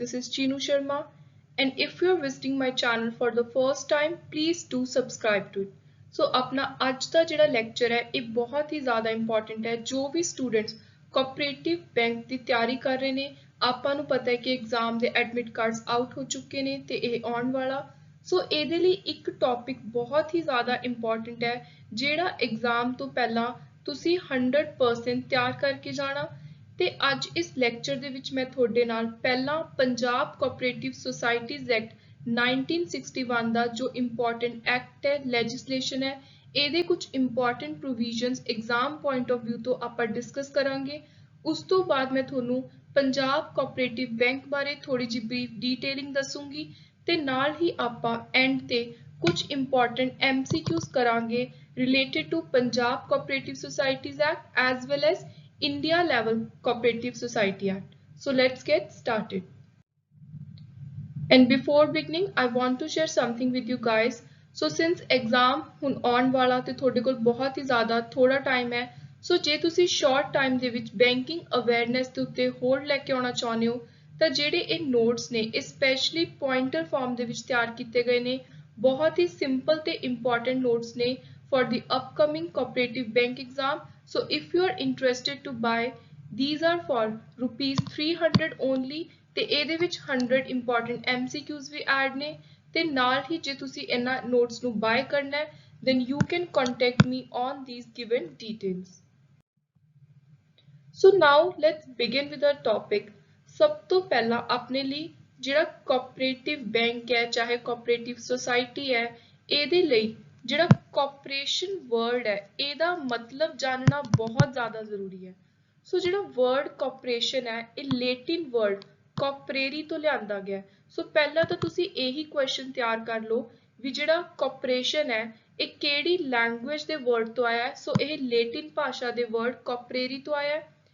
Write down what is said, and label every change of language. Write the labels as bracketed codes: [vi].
[en] This is Chinu Sharma, and if you're visiting my channel for the first time, please do subscribe to it. [pa] So [hi] अपना आज का [pa] ਜਿਹੜਾ lecture ਹੈ ਇਹ ਬਹੁਤ ਹੀ ਜ਼ਿਆਦਾ ਇੰਪੋਰਟੈਂਟ ਹੈ ਜੋ ਵੀ ਸਟੂਡੈਂਟਸ ਕੋਆਪਰੇਟਿਵ ਬੈਂਕ ਦੀ ਤਿਆਰੀ ਕਰ ਰਹੇ ਨੇ ਆਪਾਂ ਨੂੰ ਪਤਾ ਹੈ ਕਿ ਐਗਜ਼ਾਮ ਦੇ ਐਡਮਿਟ ਕਾਰਡਸ ਆਊਟ ਹੋ ਚੁੱਕੇ ਨੇ ਤੇ ਇਹ ਆਉਣ ਵਾਲਾ ਸੋ ਇਹਦੇ ਲਈ ਇੱਕ ਟੌਪਿਕ ਬਹੁਤ ਹੀ ਜ਼ਿਆਦਾ ਇੰਪੋਰਟੈਂਟ ਹੈ ਜਿਹੜਾ ਐਗਜ਼ਾਮ ਤੋਂ ਪਹਿਲਾਂ ਤੁਸੀਂ 100% ਤਿਆਰ ਕਰਕੇ ਜਾਣਾ ਤੇ ਅੱਜ ਇਸ ਲੈਕਚਰ ਦੇ ਵਿੱਚ ਮੈਂ ਤੁਹਾਡੇ ਨਾਲ ਪਹਿਲਾਂ ਪੰਜਾਬ ਕੋਆਪਰੇਟਿਵ ਸੁਸਾਇਟੀਜ਼ ਐਕਟ 1961 ਦਾ ਜੋ ਇੰਪੋਰਟੈਂਟ ਐਕਟ ਹੈ ਲੈਜਿਸਲੇਸ਼ਨ ਹੈ ਇਹਦੇ ਕੁਝ important provisions exam point of View ਤੋਂ ਆਪਾਂ ਡਿਸਕਸ ਕਰਾਂਗੇ ਉਸ ਤੋਂ ਬਾਅਦ ਮੈਂ ਤੁਹਾਨੂੰ ਪੰਜਾਬ ਕੋਆਪਰੇਟਿਵ ਬੈਂਕ ਬਾਰੇ ਥੋੜੀ ਜਿਹੀ ਬਰੀਫ ਡੀਟੇਲਿੰਗ ਦੱਸੂਗੀ ਤੇ ਨਾਲ ਹੀ ਆਪਾਂ ਐਂਡ ਤੇ ਕੁਝ ਇੰਪੋਰਟੈਂਟ MCQs ਕਰਾਂਗੇ [en] related to Punjab Cooperative Societies Act as well as India Level Cooperative Society Act. So let's get started. And before beginning, I want to share something with you guys. [pa] So since exam ਹੁਣ ਆਉਣ ਵਾਲਾ ਤੇ ਤੁਹਾਡੇ ਕੋਲ ਬਹੁਤ ਹੀ ਜ਼ਿਆਦਾ ਥੋੜਾ time ਹੈ ਸੋ ਜੇ ਤੁਸੀਂ ਸ਼ਾਰਟ ਟਾਈਮ ਦੇ ਵਿੱਚ ਬੈਂਕਿੰਗ ਅਵੇਅਰਨੈਸ ਦੇ ਉੱਤੇ ਹੋਰ ਲੈ ਕੇ ਆਉਣਾ ਚਾਹੁੰਦੇ ਹੋ ਤਾਂ ਜਿਹੜੇ ਇਹ ਨੋਟਸ ਨੇ ਇਹ ਸਪੈਸ਼ਲੀ ਪੁਆਇੰਟਰ ਫਾਰਮ ਦੇ ਵਿੱਚ ਤਿਆਰ ਕੀਤੇ ਗਏ ਨੇ ਬਹੁਤ ਹੀ ਸਿੰਪਲ ਤੇ ਇੰਪੋਰਟੈਂਟ ਨੋਟਸ ਨੇ [en] for the upcoming cooperative bank exam. So if you are interested to buy, these are for rupees 300 only [pa] ਤੇ ਇਹਦੇ ਵਿੱਚ 100 important MCQs ਵੀ ਐਡ ਨੇ ਤੇ ਨਾਲ ਹੀ ਜੇ ਤੁਸੀਂ ਇਹਨਾਂ ਨੋਟਸ ਨੂੰ ਬਾय ਕਰਨਾ ਹੈ [en] then you can contact me on these given details. So now let's begin with our topic. [pa] ਸਭ ਤੋਂ ਪਹਿਲਾਂ ਆਪਣੇ ਲਈ ਜਿਹੜਾ ਕੋਆਪਰੇਟਿਵ ਬੈਂਕ ਹੈ ਚਾਹੇ ਕੋਆਪਰੇਟਿਵ ਸੁਸਾਇਟੀ ਹੈ ਇਹਦੇ ਲਈ ਜਿਹੜਾ ਕੋਆਪਰੇਸ਼ਨ ਵਰਡ ਹੈ ਇਹਦਾ ਮਤਲਬ ਜਾਣਨਾ ਬਹੁਤ ਜ਼ਿਆਦਾ ਜ਼ਰੂਰੀ ਹੈ ਸੋ ਜਿਹੜਾ ਵਰਡ ਕੋਆਪਰੇਸ਼ਨ ਹੈ ਇਹ ਲੈਟਿਨ ਵਰਡ ਕੋਆਪਰੇਰੀ ਤੋਂ ਲਿਆਂਦਾ ਗਿਆ ਸੋ ਪਹਿਲਾਂ ਤਾਂ ਤੁਸੀਂ ਇਹੀ ਕੁਐਸਚਨ ਤਿਆਰ ਕਰ ਲਓ ਵੀ ਜਿਹੜਾ ਕੋਆਪਰੇਸ਼ਨ ਹੈ ਇਹ ਕਿਹੜੀ ਲੈਂਗੁਏਜ ਦੇ ਵਰਡ ਤੋਂ ਆਇਆ ਹੈ ਸੋ ਇਹ ਲੈਟਿਨ ਭਾਸ਼ਾ ਦੇ ਵਰਡ ਕੋਆਪਰੇਰੀ ਤੋਂ ਆਇਆ ਹੈ